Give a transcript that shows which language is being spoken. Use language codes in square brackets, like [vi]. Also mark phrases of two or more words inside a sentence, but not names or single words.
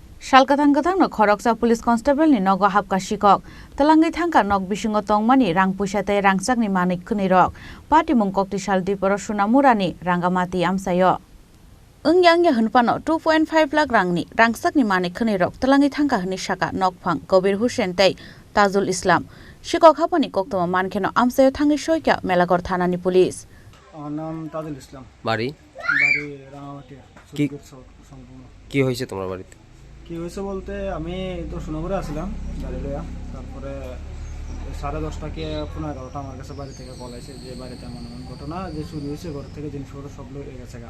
[trp] Kwthangno Khoroksa [en] Police Constable [trp] ni Nogo Habkha Sikok Talangi Thangka Nog Bisingo Tongmani Rang Pusate Rangsakni Manik Kunirok Party Mungkokti Sal Tripura Sonamura ni Rangamati Amsayo Ungyangya Hunpano 2.5 lakh rangni Rangsakni Manik Kunirok Talangi Thangka Hni Shaka Nokphang Kobir Hussein Tei Tajul Islam Sikok Hapani Koktoma Mankeno Amsayo Thangi Shoika Melagor Thanani Police [bn] নাম তাজুল ইসলাম বাড়ি বাড়ি রাঙামাটি কি হয়েছে তোমার বাড়িতে কি হয়েছে বলতে আমি তো সোনামুড়া আসলাম গাড়ি লইয়া তারপরে 10:30 কি 11:30 আমার কাছে বাড়ি থেকে কল আসে যে বাড়িতে এমন ঘটনা যে চুরি হয়েছে ঘর থেকে জিনিসপত্র সব লয়ে গেছে গা